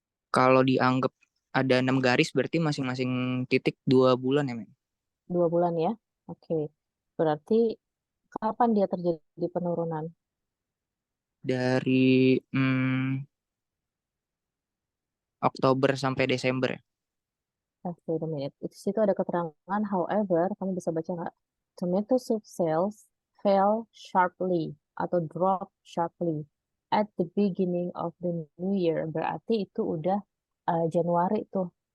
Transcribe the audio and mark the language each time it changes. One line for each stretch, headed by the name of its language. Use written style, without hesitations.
Indonesian: Kalau dianggap ada 6 garis, berarti masing-masing titik 2 bulan ya, Mem? 2 bulan ya. Oke. Berarti kapan dia terjadi penurunan? Dari Oktober sampai Desember ya.
English: Wait a minute.
Indonesian: Di situ ada keterangan, however, kamu bisa baca nggak?
English: Tomato soup sales fell sharply atau drop sharply at the beginning of the new year.
Indonesian: Berarti itu udah Januari tuh.